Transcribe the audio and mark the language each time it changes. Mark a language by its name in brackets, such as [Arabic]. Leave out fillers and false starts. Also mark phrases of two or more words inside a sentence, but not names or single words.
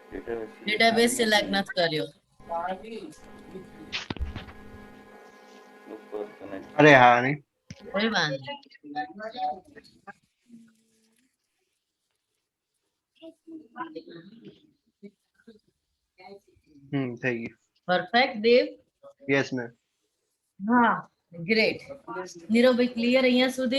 [Gujarati] ડેટાબેઝ સિલેક્ટ નથી કર્યો [English] Look for connect. [Gujarati] અરે હા નહીં કોઈ વાંધો થઈ ગયું પરફેક્ટ દેવ [English] yes ma'am [Gujarati] હા ગ્રેટ નીરવભાઈ ક્લિયર અહીંયા સુધી